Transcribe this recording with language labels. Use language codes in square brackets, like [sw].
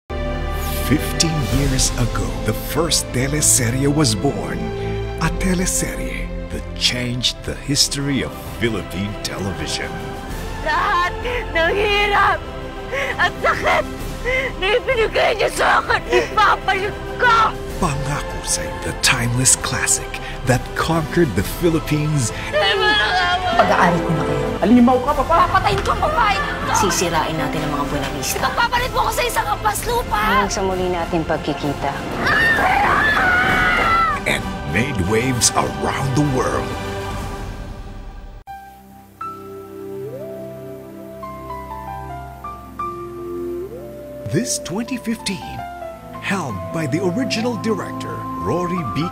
[en] 15 years ago, the first teleserye was born. A teleserye that changed the history of Philippine television. [tl] Lahat ng hirap at sakit na ibinigay niyo sa akin, ipapalit ko! [en] Pangako sa'yo, the timeless classic that conquered the Philippines. [tl] Pag-aari ko na kayo. Alimaw ka, papa! Papatayin ko ang babae ito! Sisirain natin ang mga Buenavista. Magpapalit mo ko sa isang ampas lupa! Hanggang sa muli natin pagkikita. [en] And made waves around the world. This 2015, helmed by the original director, Rory B.